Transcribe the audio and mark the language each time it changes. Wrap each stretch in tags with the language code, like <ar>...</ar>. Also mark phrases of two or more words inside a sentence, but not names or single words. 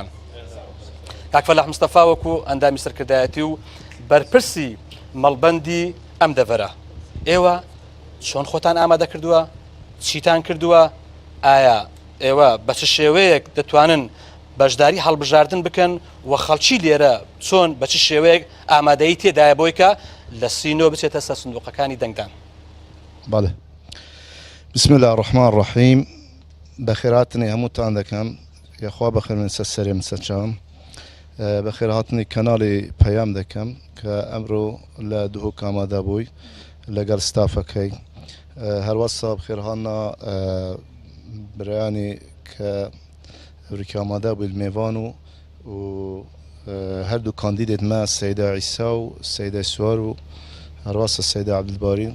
<ckb>کاک فەلاح مستەفا وەکو ئەندامی سەرکردایەتی و بەرپرسی مەڵبەندی ئەم دەڤەرە ئێوە چۆن خۆتان ئامادە کردووە؟ چیتان کردووە؟ ئایا ئێوە بە چ شێوەیەک دەتوانن بەشداری هەڵبژاردن بکەن و خەڵکی لێرە چۆن بە چ شێوەیەک ئامادەی تێدایە بۆی کە لە سینۆ بچێتە سەر سندوقەکانی دەنگدان؟ بەڵێ</ckb> <ar>بسم الله الرحمن الرحیم</ar> <ckb>بەخێرهاتنی هەمووتان دەکەم یاخوا بەخێرن سەر</ckb> <ku>سەرێم سەرچام بەخێرهاتنی کەناڵی پەیام دەکەم کە ئەمڕۆ لە دهۆک ئامادە بووی لەگەڵ ستافەکەی هەروەسا بخێرهانا برایانی کە ئەوریکە ئامادە بووی میێوان و هەردوو کاندیدێت مە سەیدا عیسا و سەیدا سوار و هەروەسا سەیدا عەبدولباری.</ku>